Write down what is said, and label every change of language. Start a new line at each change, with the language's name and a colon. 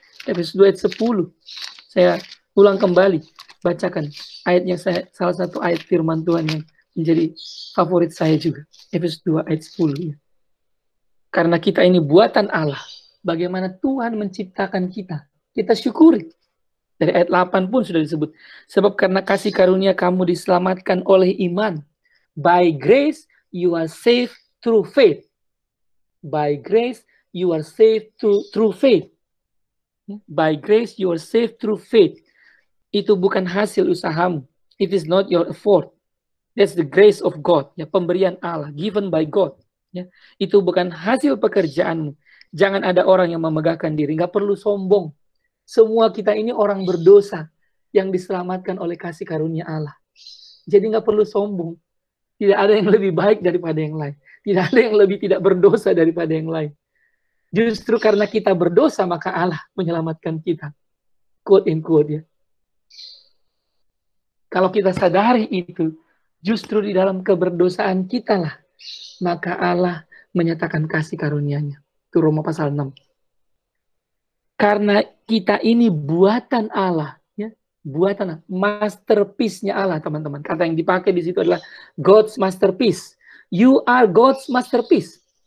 Indonesian: Efesus 2 ayat 10, saya ulang kembali, bacakan ayat yang salah satu ayat firman Tuhan yang menjadi favorit saya juga. Efesus 2 ayat 10. Karena kita ini buatan Allah, bagaimana Tuhan menciptakan kita, kita syukuri. Dari ayat 8 pun sudah disebut. Sebab karena kasih karunia kamu diselamatkan oleh iman.
English: By grace you are saved through faith. By grace you are saved through faith. By grace you are saved through faith.
Indonesian: Itu bukan hasil usahamu.
English: It is not your effort. That's the grace of God.
Indonesian: Ya, pemberian Allah,
English: given by God.
Indonesian: Ya, itu bukan hasil pekerjaanmu. Jangan ada orang yang memegahkan diri. Nggak perlu sombong. Semua kita ini orang berdosa yang diselamatkan oleh kasih karunia Allah. Jadi nggak perlu sombong. Tidak ada yang lebih baik daripada yang lain. Tidak ada yang lebih tidak berdosa daripada yang lain. Justru karena kita berdosa, maka Allah menyelamatkan kita.
English: Quote in quote ya.
Indonesian: Kalau kita sadari itu, justru di dalam keberdosaan kita lah, maka Allah menyatakan kasih karunia-Nya. Itu Roma pasal 6. Karena kita ini buatan Allah, ya, buatan masterpiece-nya Allah, teman-teman. Kata yang dipakai di situ adalah
English: God's masterpiece. You are God's masterpiece.